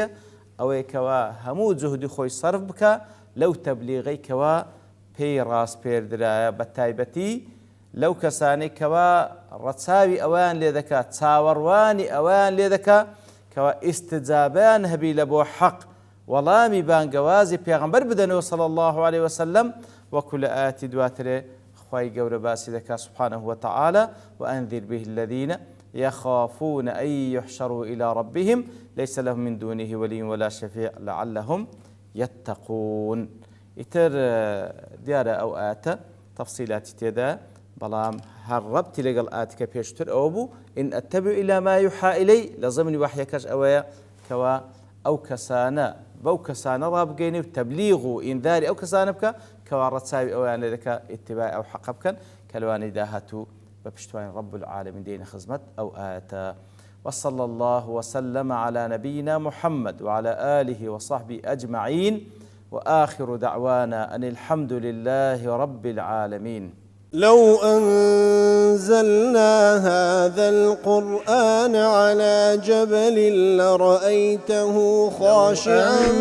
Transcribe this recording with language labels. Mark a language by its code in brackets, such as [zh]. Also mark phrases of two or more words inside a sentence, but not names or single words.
[ckb] ئەوەی کەوا هەموو جوهدی خۆی سەرف بکە لەو تەبلیغەی کەوا پێی ڕاستپێردرایە، بە تایبەتی لەو کەسانەی کەوا ڕەچاوی ئەویان لێ دەکات، چاوەڕوانی ئەویان لێ دەکات کەوا ئیستجابەیان هەبی لە بۆ حەق، وەڵامی بانگەوازی پێغەمبەر بدەنەوە [ar] صلی الله عليه وسلم. [ckb] وەکو لە ئاەتی دواترێ خوای گەورە باسی دەکات [ar] سبحانه وتعالى وأنذر به الذين يخافون أن يحشروا إلى ربهم ليس لهم من دونه ولي ولا شفيع لعلهم يتقون. [ckb] ئیتر دیارە ئەو ئاەتە تەفسیلاتی تێدا، بەڵام هەر ڕەبتی لەگەڵ ئاەتەکە پێشتر ئەوە بوو [ar] ئین ئەتەبع إلی ما یوحا إلی، [ckb] لە ضمنی وحیەکەش ئەوەیە کەوا ئەو کەسانە بەو کەسانە ڕابگەینێ و تەبلیغ و ئینذاری ئەو کەسانە بکە کەوا ڕەچاوی ئەویان لێ دەکا ئیتیباعی ئەو حەقە بکەن کە لەوانەی داهاتوو بە پشتوانی [ar] رب العالمین [ckb] دێنە خزمەت ئەو ئاەتە. [ar] وصلى الله وسلم على نبينا محمد وعلى آله وصحبه أجمعين، وآخر دعوانا أن الحمد لله رب العالمين. لو أنزلنا هذا القرآن على جبل لرأيته خاشعا